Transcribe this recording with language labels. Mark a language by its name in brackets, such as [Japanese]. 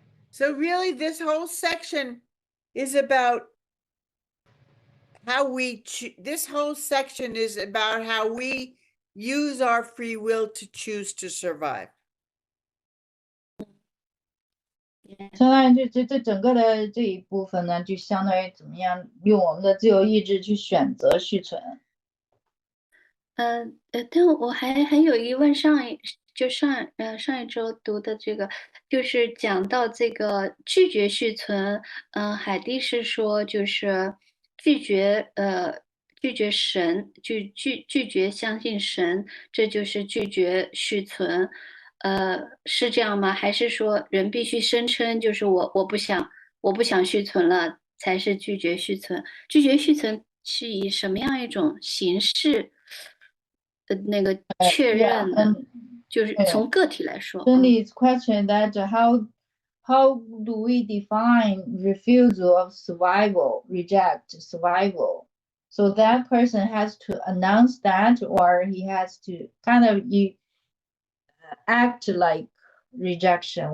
[English] So really, this whole section is about how this whole section is about how we use our free will to choose to survive. [Chinese] 相当于这整个的这一部分呢，就相当于怎么样用我们的自由意志去选择续存。但我还有疑问，上一周读的这个，就是讲到这个拒绝续存，海蒂是说就是拒绝神，拒绝相信神，这就是拒绝续存，是这样吗？还是说人必须声称就是我不想续存了，才是拒绝续存？拒绝续存是以什么样一种形式？那个确认的，就是从个体来说。 [English] Cindy's question that how do we define refusal of survival, reject survival? So that person has to announce that, or he has to kind of act like rejection.